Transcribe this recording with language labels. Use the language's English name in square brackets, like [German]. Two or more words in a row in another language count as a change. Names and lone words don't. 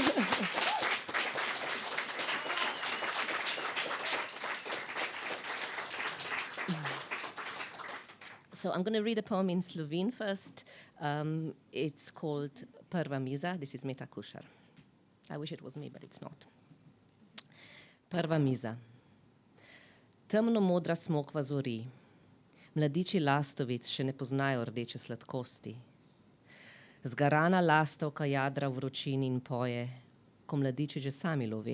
[English] So I'm going to read a poem in Slovene first. It's called Prva miza. This is Meta Kušar. I wish it was me, but it's not. [Slovenian] Prva miza. Temno-modra smokva zori. Mladiči lastovic še ne poznajo rdeče sladkosti. Zgarana lastovka jadra v vročini in poje, ko mladiči že sami love.